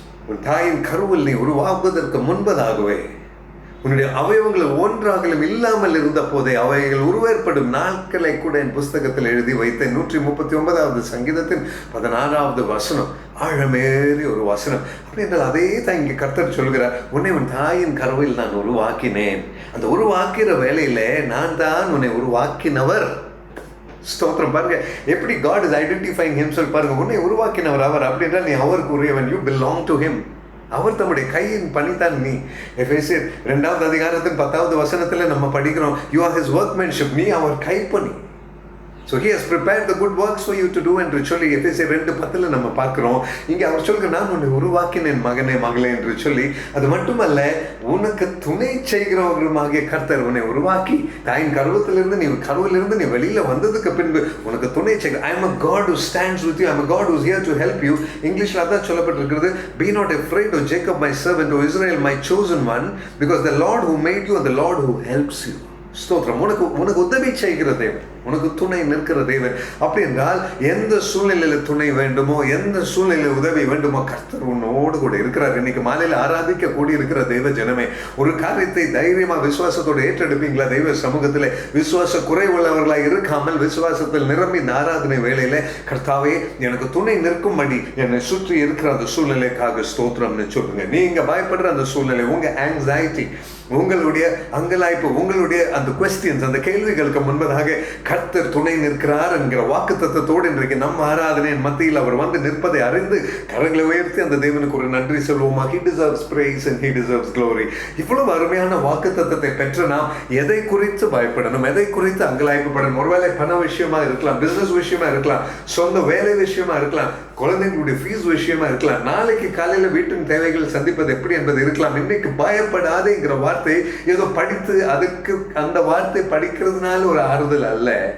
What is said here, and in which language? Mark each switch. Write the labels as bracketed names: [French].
[Tamil] உன் தாயின் கருவில் நீ உருவாக்குவதற்கு முன்பதாகவே உன்னுடைய அவயவங்கள் ஒன்றாகலும் இல்லாமல் இருந்த போதே அவைகள் உருவேற்படும் நாட்களை கூட என் புஸ்தகத்தில் எழுதி வைத்தேன். 139வது சங்கீதத்தின் 16வது வசனம் ஆழமேறி ஒரு வசனம். அப்படி என்றால் அதே தான் இங்கே கர்த்தர் சொல்கிறார், உன்னை உன் தாயின் கருவில் நான் உருவாக்கினேன். அந்த உருவாக்கிற வேலையில நான் தான் உன்னை உருவாக்கினவர். ஸ்தோத்திரம். பாருங்க எப்படி [English] God is identifying himself. [Tamil] பாருங்க, உன்னை உருவாக்கினவர் அவர். அப்படி என்றால் நீ அவருக்கு உரியவன். [English] You belong to him. [Tamil] அவர் தம்முடைய கையின் பணிதான் நீ. எபேசியர் 2வது அதிகாரத்தின் 10வது வசனத்தில் நம்ம படிக்கிறோம், [English] you are his workmanship. [Tamil] நீ அவர் கைப்பணி. [English] So he has prepared the good works for you to do [Tamil] என்று சொல்லி எபேசியர் 2:10 நம்ம பார்க்கிறோம். இங்கே அவர் சொல்கிற, நான் உன்னை உருவாக்கினேன் மகனே மகளே என்று சொல்லி. அது மட்டுமல்ல, உனக்கு துணை செய்கிறவர்களுமாகிய கர்த்தர் உன்னை உருவாக்கி தாயின் கருவிலிருந்து நீ வெளியில வந்ததுக்கு பின்பு உனக்கு துணை செய்கிற. [English] I am a God who stands with you. I am a God who is here to help you. [Tamil] இங்கிலீஷ்ல அதான் சொல்லப்பட்டிருக்கிறது, [English] be not afraid of Jacob my servant, O Israel my chosen one, because the Lord who made you and the Lord who helps you. [Tamil] ஸ்தோத்திரம். உனக்கு உதவி செய்கிற தேவன், உனக்கு துணை நிற்கிற தேவன். அப்படி என்றால் எந்த சூழ்நிலையில் துணை வேண்டுமோ, எந்த சூழ்நிலையில் உதவி வேண்டுமோ, கர்த்தர் உன்னோடு கூட இருக்கிறார். இன்னைக்கு மாலையில் ஆராதிக்க கூடி இருக்கிற தெய்வ ஜனமே, ஒரு காரியத்தை தைரியமா விசுவாசத்தோடு ஏற்றெடுப்பீங்களா? தெய்வ சமூகத்தில் விசுவாச குறைவுள்ளவர்களாக இருக்காமல் விசுவாசத்தில் நிரம்பி இந்த ஆராதனை வேளையில, கர்த்தாவே எனக்கு துணை நிற்கும்படி என்னை சுற்றி இருக்கிற அந்த சூழ்நிலைக்காக ஸ்தோத்திரம்னு சொல்லுங்க. நீங்க பயப்படுற அந்த சூழ்நிலை, உங்க ஆங்ஸைட்டி, உங்களுடைய அங்கலாய்ப்பு, உங்களுடைய அந்த குவெஸ்டியன்ஸ், அந்த கேள்விகளுக்கு முன்பதாக கர்த்தர் துணை நிற்கிறார் என்கிற வாக்குத்தத்தத்தோடு இன்றைக்கு நம்ம ஆராதனையின் மத்தியில் அவர் வந்து நிற்பதை அறிந்து கரங்களை உயர்த்தி அந்த தேவனுக்கு ஒரு நன்றி சொல்வோமா? [English] He deserves praise and he deserves glory. [Tamil] இவ்வளவு அருமையான வாக்குத்தத்தத்தை பெற்ற நாம் எதை குறித்து பயப்படணும், எதை குறித்து அங்கலாய்ப்புப்படணும்? ஒருவேளை பண விஷயமா இருக்கலாம், பிசினஸ் விஷயமா இருக்கலாம், சொந்த வேலை விஷயமா இருக்கலாம், குழந்தைங்களுடைய ஃபீஸ் விஷயமா இருக்கலாம், நாளைக்கு காலையில வீட்டின் தேவைகள் சந்திப்பது எப்படி என்பது இருக்கலாம். இன்னைக்கு பயப்படாதேங்கிற வார்த்தை ஏதோ படித்து அதுக்கு அந்த வார்த்தை படிக்கிறதுனால ஒரு ஆறுதல் அல்ல.